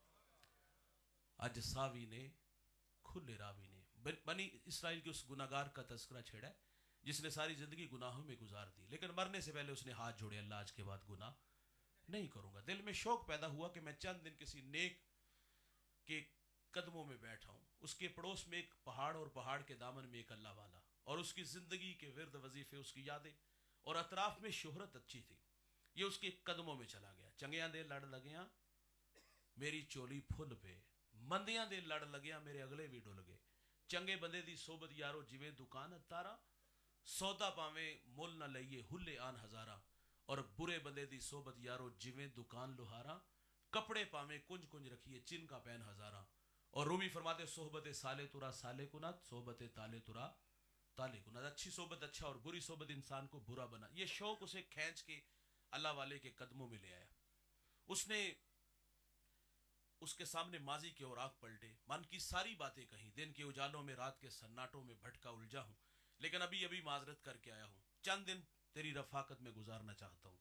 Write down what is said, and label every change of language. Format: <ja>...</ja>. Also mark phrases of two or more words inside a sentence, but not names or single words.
<ur>آج ساوی نے، کھلے راوی نے بنی اسرائیل کے اس گناہگار کا تذکرہ چھیڑا ہے جس نے ساری زندگی گناہوں میں گزار دی، لیکن مرنے سے پہلے اس نے ہاتھ جوڑے، اللہ آج کے بعد گناہ نہیں کروں گا۔ دل میں شوق پیدا ہوا کہ میں چند دن کسی نیک کے قدموں میں بیٹھا ہوں۔ اس کے پڑوس میں ایک پہاڑ، اور پہاڑ کے دامن میں ایک اللہ والا، اور اس کی زندگی کے ورد وظیفے، اس کی یادیں، اور اطراف میں شہرت اچھی تھی۔ یہ اس کے قدموں میں چلا گیا۔</ur> <pa>چنگیاں دے لڑ لگیاں میری چولی پھل پہ، مندیاں دے لڑ لگیاں میرے اگلے بھی ڈل گئے، چنگے بندے دی صحبت یارو جویں دکان اتارا، سودا پاویں مول نہ لئیے ہلے آن ہزارہ، اور برے بندے دی صحبت یارو جویں دکان لوہارا، کپڑے پاویں کنج کنج رکھیے چن کا پین ہزارہ۔</pa> <fa>اور رومی فرماتے صحبت سالے ترا سالے کنات، صحبت تالے ترا تالے کنات۔</fa> <ur>اچھی صحبت اچھا اور بری صحبت انسان کو برا بنا۔ یہ شوق اسے کھینچ کے اللہ والے کے قدموں میں لے آیا۔ اس نے اس کے سامنے ماضی کے اوراق پلٹے، من کی ساری باتیں کہیں، دن کے اجالوں میں رات کے سناٹوں میں بھٹکا الجھا ہوں، لیکن ابھی ابھی معذرت کر کے آیا ہوں، چند دن تیری رفاقت میں گزارنا چاہتا ہوں۔</ur>